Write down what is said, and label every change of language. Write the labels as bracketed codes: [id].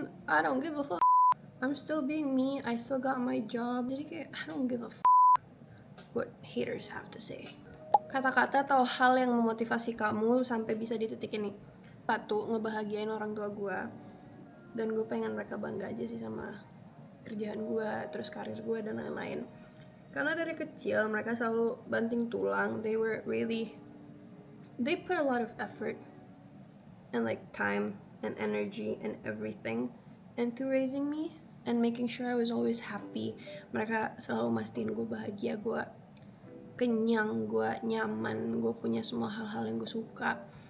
[en] I don't give a fuck, I'm still being me, I still got my job. [id] Jadi kayak [en] I don't give a fuck what haters have to say. [id] Kata-kata atau hal yang memotivasi kamu sampai bisa di titik ini. Satu, ngebahagiain orang tua gue, dan gue pengen mereka bangga aja sih sama kerjaan gue, terus karir gue dan lain-lain. Karena dari kecil mereka selalu banting tulang. [en] They put a lot of effort and like time and energy and everything into raising me and making sure I was always happy. [id] Mereka selalu mastiin gue bahagia, gue kenyang, gue nyaman, gue punya semua hal-hal yang gue suka.